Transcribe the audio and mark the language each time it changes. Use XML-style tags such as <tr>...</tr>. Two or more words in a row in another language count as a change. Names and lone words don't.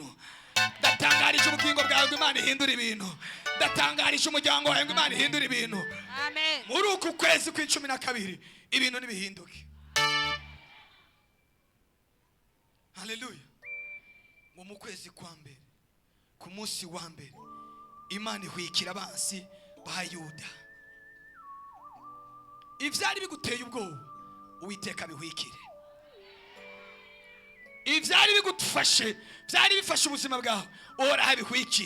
<rn>Ndatangarije ubugingo bwawe ngo Imana ihindura ibintu. Ndatangarije umuryango wawe ngo Imana ihindura ibintu. Amen. Muri uku kwezi kwa12 ibintu nibihinduke. Haleluya. Ngo mu kwezi kwa mbere ku munsi wa mbere Imana ihwikira abansi ba Yuda. Ivyari biguteye ubwoba Uwiteka bihwikire. Ivyari bigutufashe, byari bifashe ubuzima bwawe, ora habihwikire.</rn>